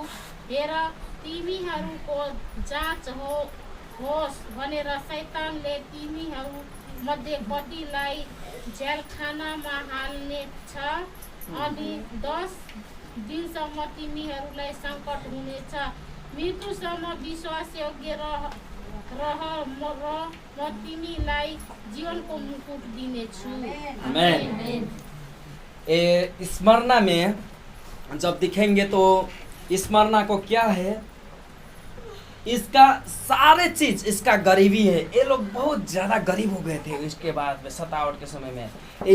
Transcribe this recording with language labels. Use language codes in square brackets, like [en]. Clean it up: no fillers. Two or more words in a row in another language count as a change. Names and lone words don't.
[ne] हेर, तिमीहरूको जाँच होस् भनेर शैतानले तिमीहरू मध्ये कतिलाई झ्यालखानामा हाल्नेछ, अनि 10 दिनसम्म तिमीहरूलाई सङ्कट हुनेछ। मृत्युसम्म विश्वासयोग्य रह र म तिमीलाई जीवनको मुकुट दिनेछु। आमीन। [hi] स्मरणा में जब दिखेंगे तो स्मरणा को क्या है? इसका सारे चीज, इसका गरीबी है। ये लोग बहुत ज्यादा गरीब हो गए थे इसके बाद में, सतावट के समय में।